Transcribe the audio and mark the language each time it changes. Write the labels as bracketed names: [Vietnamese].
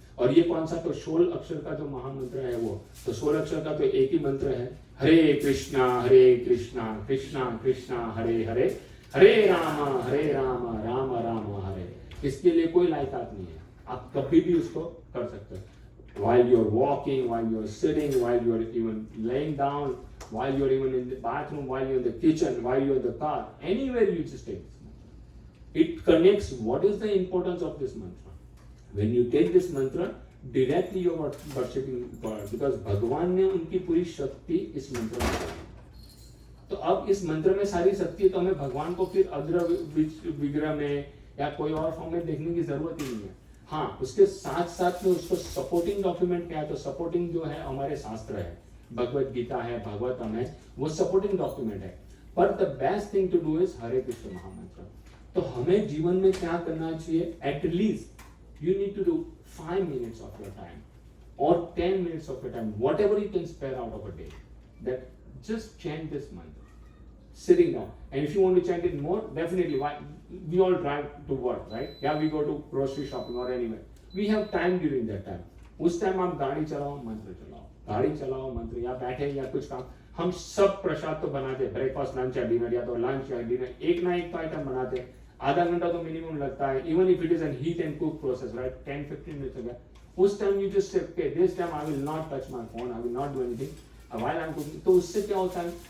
[Hindi] और ये कौन सा? तो 16 अक्षर का जो महामंत्र है वो, तो 16 अक्षर का तो एक ही मंत्र है, हरे कृष्णा कृष्णा कृष्णा हरे हरे, हरे राम राम राम हरे। इसके लिए कोई लायकात नहीं है, आप कभी भी उसको कर सकते हो। [English] While you're walking, while you're sitting, while you're even laying down, while you're even in the bathroom, while you're in the kitchen, while you're in the car, anywhere you just take this mantra. It connects. What is the importance of this mantra? When you take this mantra, directly you're worshipping God, because [Hindi] भगवान ने उनकी पूरी शक्ति इस मंत्र में दी। तो अब इस मंत्र में सारी शक्ति है, तो हमें भगवान को फिर अग्र विग्रह में या कोई और फॉर्म में देखने की जरूरत ही नहीं है। हाँ, उसके साथ साथ में उसको सपोर्टिंग डॉक्यूमेंट क्या है? तो सपोर्टिंग जो है हमारे शास्त्र है, भगवत गीता है, भागवतम है, वो सपोर्टिंग डॉक्यूमेंट है। पर [English] the best thing to do is [Hindi] हरे कृष्ण महामंत्र। तो हमें जीवन में क्या करना चाहिए? [English] At least you need to do 5 minutes of your time or 10 minutes of your time, whatever you can spare out of a day, that just chant this mantra sitting down. And if you want to chant it more, definitely, why we all drive to work, right? Yeah, we go to grocery shopping or anywhere, we have time during that time. [Hindi] उस time आप गाड़ी चलाओ, मंत्र चलाओ, गाड़ी चलाओ, मंत्र, या बैठे या कुछ काम। हम सब प्रसाद तो बनाते, ब्रेकफास्ट लंच या डिनर, या तो लंच या डिनर, एक ना एक तो आइटम बनाते, आधा घंटा तो मिनिमम लगता है, [English] even if it is an heat and cook process, [Hindi] right, 10-15 minutes हो गया। [English] उस time you just say okay, this time I will not touch my phone, I will not do anything while I am cooking. [Hindi] तो उससे क्या होता है?